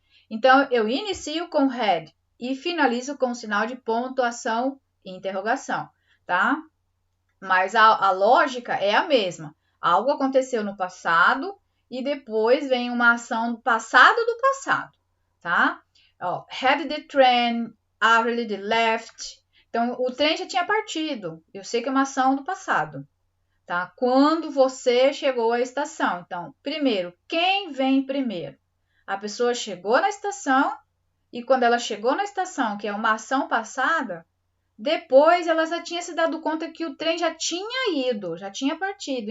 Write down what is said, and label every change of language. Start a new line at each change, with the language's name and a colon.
Portuguese: Então, eu inicio com had e finalizo com o sinal de pontuação e interrogação, tá? Mas a lógica é a mesma. Algo aconteceu no passado e depois vem uma ação do passado, tá?
English: Ó, had the train already left.
Portuguese: Então, o trem já tinha partido. Eu sei que é uma ação do passado, tá? Quando você chegou à estação. Então, primeiro, quem vem primeiro? A pessoa chegou na estação e quando ela chegou na estação, que é uma ação passada, depois ela já tinha se dado conta que o trem já tinha ido, já tinha partido.